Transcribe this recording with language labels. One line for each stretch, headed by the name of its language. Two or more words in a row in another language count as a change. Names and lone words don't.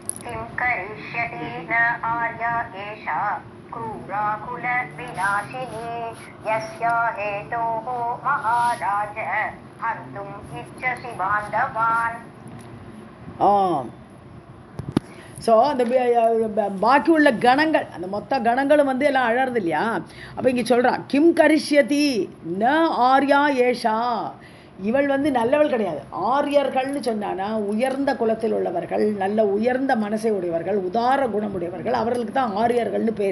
Sanskrit: किं करिष्यति न आर्या एषा क्रूरा कुलविनाशिनी यस्या हेतोः महाराज हन्तुम् इच्छसि बान्धवान्.
Tamil: ஸோ அந்த பாக்கி உள்ள கணங்கள், அந்த மொத்த கணங்களும் வந்து எல்லாம் அழறது இல்லையா? அப்போ இங்கே சொல்கிறா,
Sanskrit: किं करिष्यति न आर्या एषा,
Tamil: இவள் வந்து நல்லவள் கிடையாது. ஆரியர்கள்னு சொன்னானா உயர்ந்த குலத்தில் உள்ளவர்கள், நல்ல உயர்ந்த மனசை உடையவர்கள், உதார குணமுடையவர்கள், அவர்களுக்கு தான் ஆரியர்கள்னு பேர்.